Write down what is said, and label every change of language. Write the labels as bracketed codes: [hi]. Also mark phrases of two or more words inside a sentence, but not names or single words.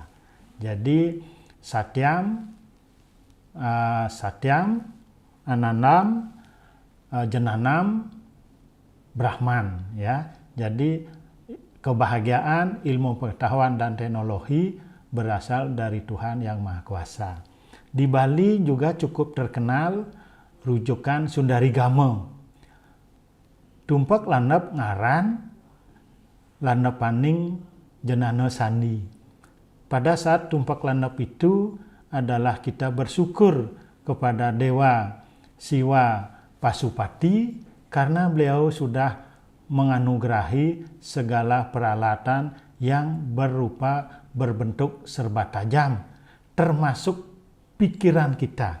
[sa] Jadi Satyam, Anandam, Jenanam, Brahman, [id] ya. Jadi kebahagiaan, ilmu pengetahuan dan teknologi berasal dari Tuhan Yang Maha Kuasa. Di Bali juga cukup terkenal rujukan Sundarigama. [kaw] Tumpek landep ngaran, landep paning jenana sandi. [id] Pada saat tumpek landep itu adalah kita bersyukur kepada Dewa Siwa Pasupati, karena beliau sudah menganugerahi segala peralatan yang berbentuk serba tajam, termasuk pikiran kita.